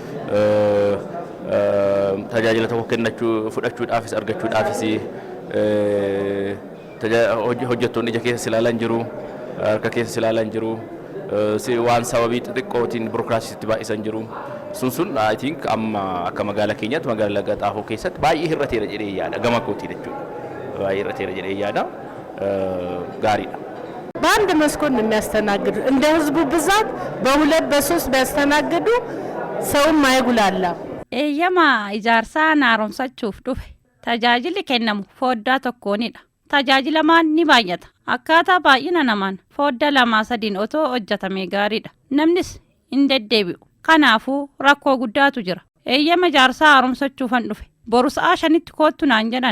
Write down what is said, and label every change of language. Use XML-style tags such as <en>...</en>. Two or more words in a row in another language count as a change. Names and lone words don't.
<om>tajaajila tokko kennachuu fudhachuudhaafis argachuudhaafis hojjettoonni ija keessa ilaalan jiru harka keessa ilaalan jiru waan sababii xixiqqootiin birookiraasiitti baay'isan jiru sun</om> <en>I think</en> <om>amma akka magaalaa keenyaatti magaalaa Laga Xaafoo keessatti baay'ee hir'ateera jedhee yaada gama kootii jechuudha baay'ee hir'ateera jedhee yaada gaariidha.</om> <am>በአንድ መስኮት ነው የሚያስተናግዱ እንደ ህዝቡ ብዛት በሁለት በሶስት ቢያስተናግዱ ሰውም አይጉላላ።</am> <om>Eeyyama ijaarsaa haaromsachuuf dhufe tajaajilli kennamu fooddaa tokkoonidha. Tajaajilamaan ni baay'ata. Akkaataa baay'ina namaan fooddaa 2-3 otoo hojjetamee gaariidha. Namnis hin deddeebi'u. Kanaafuu rakkoo guddaatu jira. Eeyyama ijaarsaa haaromsachuufan dhufe boru sa'a 5tti koottu naan jedhan.</om>